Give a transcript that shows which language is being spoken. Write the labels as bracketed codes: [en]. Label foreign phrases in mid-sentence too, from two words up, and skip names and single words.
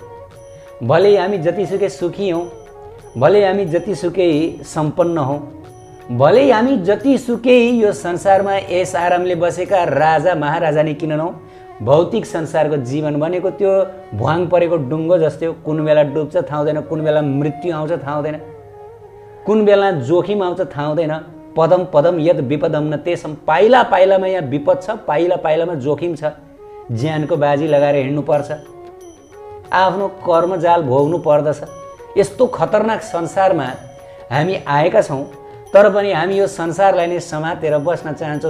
[ne] भले हामी जतिसुकै सुखी हौँ, भले हामी जतिसुकै सम्पन्न हौँ, भले हामी जतिसुकै यो संसारमा यस आरामले बसेका राजा महाराजा नै किन नहौँ, भौतिक संसारको जीवन भनेको त्यो भुवाङ परेको ढुङ्गो जस्तै हो। कुन बेला डुब्छ थाहा हुँदैन, कुन बेला मृत्यु आउँछ थाहा हुँदैन, कुन बेला जोखिम आउँछ थाहा हुँदैन। [sa] पदम पदम यद विपदम न तेसम, [ne] पाइला पाइलामा यहाँ विपद छ, पाइला पाइलामा जोखिम छ। ज्यानको बाजी लगाएर हिँड्नुपर्छ, आफ्नो कर्मजाल भोग्नु पर्दछ। यस्तो खतरनाक संसारमा हामी आएका छौँ, तर पनि हामी यो संसारलाई नै समातेर बस्न चाहन्छौँ।